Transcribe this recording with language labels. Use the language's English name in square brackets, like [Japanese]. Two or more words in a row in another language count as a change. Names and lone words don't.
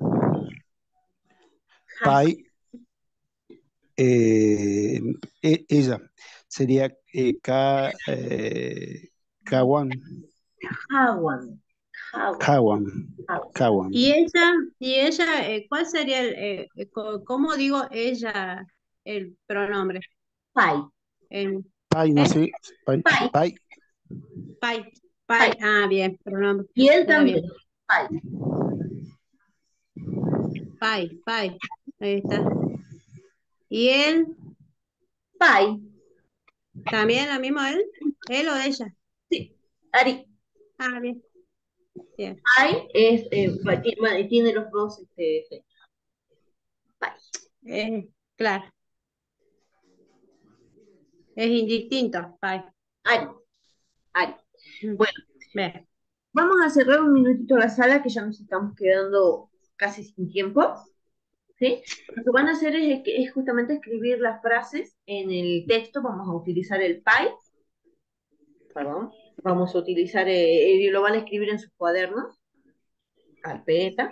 [Spanish] Pai, eh, ella, sería Kawan, [Quechua] Hawan. Hawan. Kawan, Hawan. Kawan. [Spanish] Y ella, ¿cuál sería cómo digo ella, el pronombre? [Quechua] Pai. [Spanish] Pai, no ¿Eh? sé, pai, [Quechua] Pai. pai, Pai, Pai. pai, [Spanish] ah, bien, pronombre, Y él está también. bien. [Quechua] Pai. Pai, [Spanish] ahí está. ¿Y él, [Quechua] Pai. [Spanish] también lo mismo él? ¿Él o ella? Sí. Ari. Ah, bien, bien. Pai es, tiene los dos pai. Claro, es indistinto, [Quechua] pai. Ari. Ari. Mm, [Spanish] Bueno, bien. vamos a cerrar un minutito la sala que ya nos estamos quedando casi sin tiempo. ¿Sí? Lo que van a hacer es justamente escribir las frases en el texto. Vamos a utilizar el PAI, perdón. Vamos a utilizar, lo van a escribir en sus cuadernos, carpeta.